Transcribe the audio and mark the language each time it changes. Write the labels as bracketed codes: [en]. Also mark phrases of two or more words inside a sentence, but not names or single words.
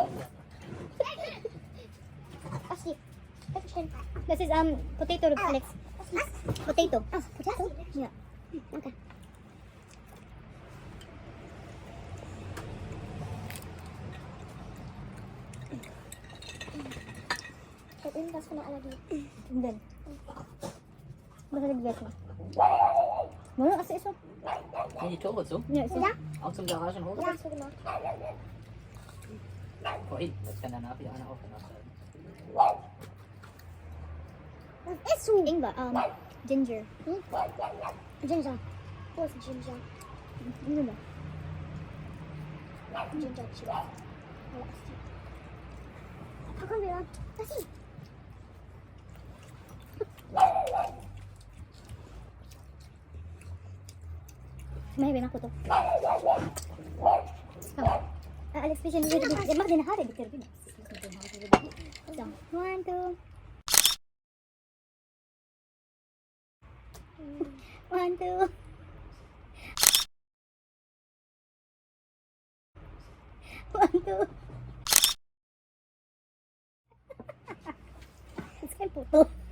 [de] Was hier? Das ist Potato, Alex. Was? Potato. Potato? Ja. Danke. Ich habe irgendwas von der Allergie. [en] And then, [de] Was hat er gegessen? [tl] wala kasi iso. [de] Sind die Tore zu? [en] Yeah, iso. [de] Ja? Auch zum Garagenhof? Ja, so gemacht. Vorhin, das kann danach wieder einer aufgemacht werden. Was isst du? Ingwer, ginger. Ginger. Wo ist Ginger? [tl] Ano ba? [de] Ginger Chili. Da kommen wir. Das ist. [tl] Mahibin ako to. [de] Alex, bisschen hier. Der macht deine Haare bitte. So, 1, 2. 1, 2. Das ist kein Foto.